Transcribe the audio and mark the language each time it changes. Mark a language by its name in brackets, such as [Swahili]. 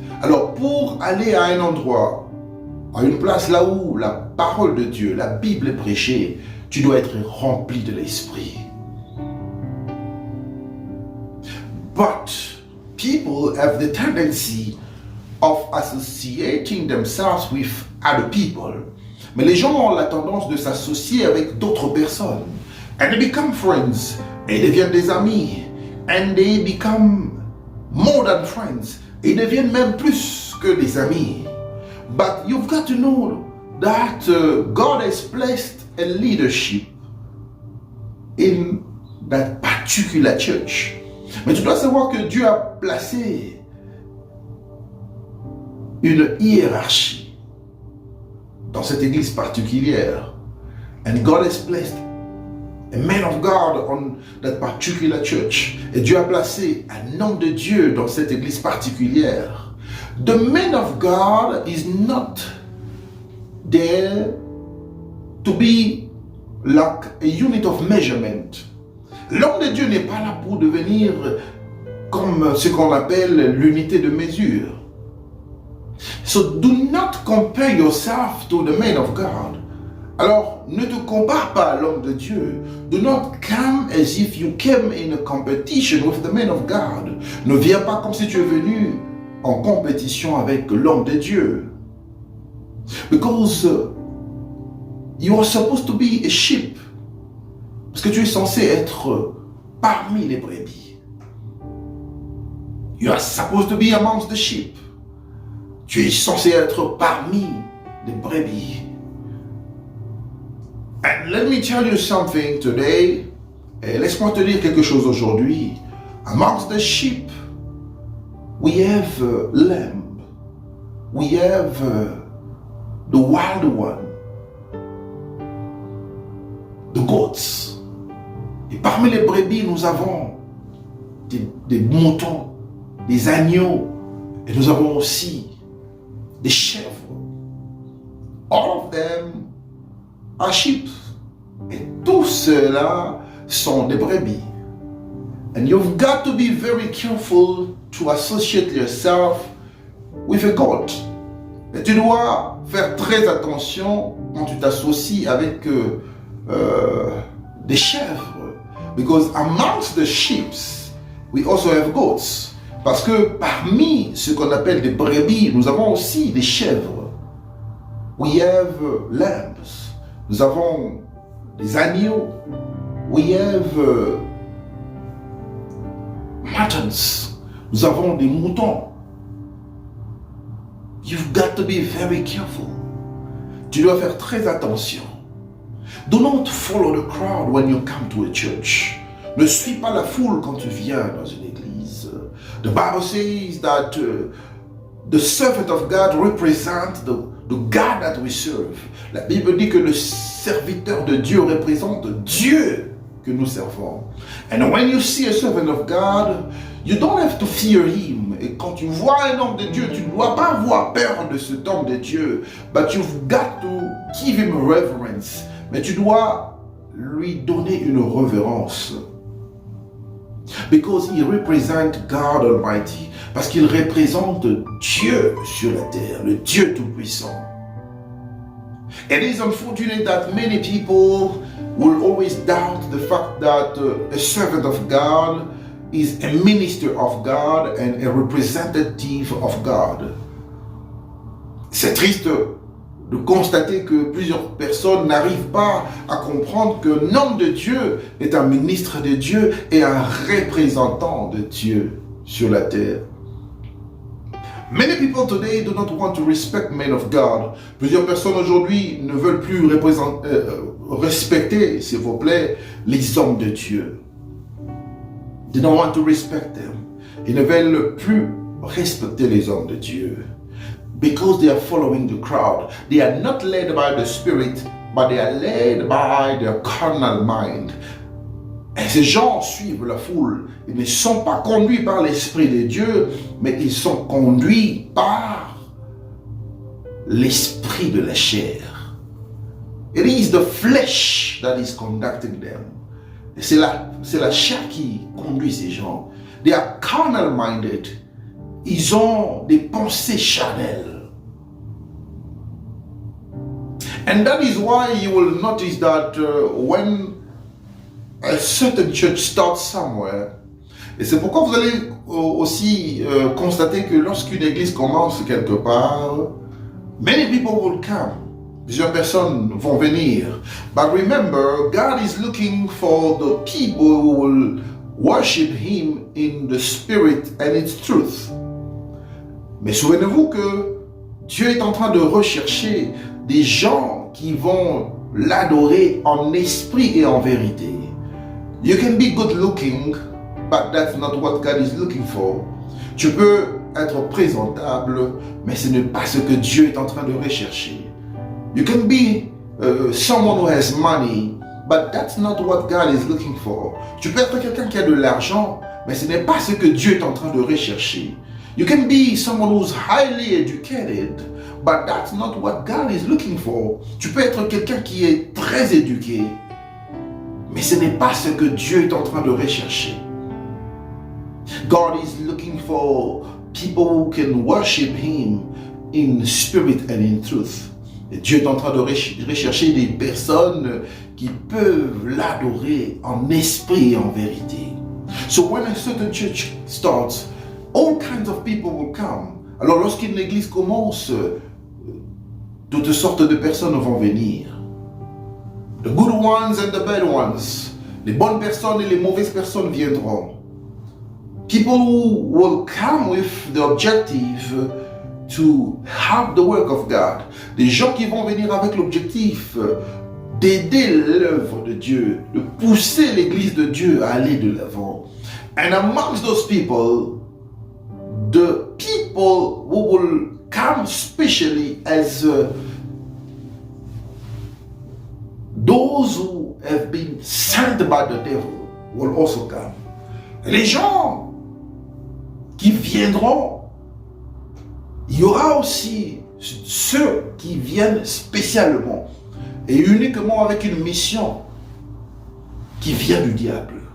[French] Alors, pour aller à un endroit, à une place là où la parole de Dieu, la Bible est prêchée, tu dois être rempli de l'Esprit. [English] But people have the tendency of associating themselves with other people. [French] Mais les gens ont la tendance de s'associer avec d'autres personnes. [English] And they become friends. [French] Et ils deviennent des amis. [English] And they become more than friends. [French] Et ils deviennent même plus que des amis. [English] But you've got to know that God has placed a leadership in that particular church. [French] Mais tu dois savoir que Dieu a placé une hiérarchie dans cette église particulière. [English] And God has placed a man of God on that particular church. [French] Et Dieu a placé un homme de Dieu dans cette église particulière. [English] The man of God is not there to be like a unit of measurement. [French] L'homme de Dieu n'est pas là pour devenir comme ce qu'on appelle l'unité de mesure. [English] So do not compare yourself to the man of God. [French] Alors, ne te compare pas à l'homme de Dieu. [English] Do not come as if you came in a competition with the man of God. [French] Ne viens pas comme si tu es venu en compétition avec l'homme de Dieu. [English] Because you are supposed to be a sheep. [French] Parce que tu es censé être parmi les brebis. [English] You are supposed to be amongst the sheep. [French] Tu es censé être parmi les brebis. [English] And let me tell you something today. [French] Et laisse-moi te dire quelque chose aujourd'hui. [English] Amongst the sheep, we have lamb. We have the wild one. The goats. [French] Et parmi les brebis, nous avons des moutons, des agneaux, et nous avons aussi des chèvres. [English] All of them are sheep. [French] Et tous ceux-là sont des brebis. [English] And you've got to be very careful to associate yourself with a goat. [French] Et tu dois faire très attention quand tu t'associes avec des chèvres. [English] Because amongst the sheep, we also have goats. [French] Parce que parmi ce qu'on appelle des brebis, nous avons aussi des chèvres. [English] We have lambs. [French] Nous avons des agneaux. [English] We have muttons. [French] Nous avons des moutons. [English] You've got to be very careful. [French] Tu dois faire très attention. [English] Do not follow the crowd when you come to a church. [French] Ne suis pas la foule quand tu viens dans une église. [English] The Bible says that the servant of God represents the God that we serve. [French] La Bible dit que le serviteur de Dieu représente Dieu que nous servons. [English] And when you see a servant of God, you don't have to fear him. [French] Et quand tu vois un homme de Dieu, tu ne dois pas avoir peur de cet homme de Dieu. [English] But you've got to give him reverence. [French] Mais tu dois lui donner une révérence. [English] Because he represents God Almighty. [French] Parce qu'il représente Dieu sur la terre, le Dieu Tout-Puissant. [English] It is unfortunate that many people will always doubt the fact that a servant of God is a minister of God and a representative of God. [French] C'est triste de constater que plusieurs personnes n'arrivent pas à comprendre qu'un homme de Dieu est un ministre de Dieu et un représentant de Dieu sur la terre. [English] Many people today do not want to respect men of God. [French] Plusieurs personnes aujourd'hui ne veulent plus respecter, s'il vous plaît, les hommes de Dieu. [English] They don't want to respect them. [French] Ils ne veulent plus respecter les hommes de Dieu. [English] Because they are following the crowd. They are not led by the Spirit, but they are led by their carnal mind. [French] Et ces gens suivent la foule. Ils ne sont pas conduits par l'Esprit de Dieu, mais ils sont conduits par l'esprit de la chair. [English] It is the flesh that is conducting them. [French] C'est la chair qui conduit ces gens. [English] They are carnal minded. [French] Ils ont des pensées charnelles. [English] And that is why you will notice that when a certain church starts somewhere, [French] et c'est pourquoi vous allez aussi constater que lorsqu'une église commence quelque part, [English] many people will come. [French] Plusieurs personnes vont venir. [English] But remember, God is looking for the people who will worship Him in the spirit and its truth. [French] Mais souvenez-vous que Dieu est en train de rechercher des gens qui vont l'adorer en esprit et en vérité. [English] You can be good looking, but that's not what God is looking for. [French] Tu peux être présentable, mais ce n'est pas ce que Dieu est en train de rechercher. [English] You can be someone who has money, but that's not what God is looking for. [French] Tu peux être quelqu'un qui a de l'argent, mais ce n'est pas ce que Dieu est en train de rechercher. [English] You can be someone who's highly educated, but that's not what God is looking for. [French] Tu peux être quelqu'un qui est très éduqué, mais ce n'est pas ce que Dieu est en train de rechercher. [English] God is looking for people who can worship Him in spirit and in truth. [French] Et Dieu est en train de rechercher des personnes qui peuvent l'adorer en esprit et en vérité. [English] So when a certain church starts, all kinds of people will come. [French] Alors lorsqu'une église commence, toutes sortes de personnes vont venir. [English] The good ones and the bad ones. [French] Les bonnes personnes et les mauvaises personnes viendront. [English] People will come with the objective to help the work of God. [French] Des gens qui vont venir avec l'objectif d'aider l'œuvre de Dieu, de pousser l'église de Dieu à aller de l'avant. [English] And amongst those people, the people who will come specially as those who have been sent by the devil will also come. [French] Les gens qui viendront, il y aura aussi ceux qui viennent spécialement et uniquement avec une mission qui vient du diable.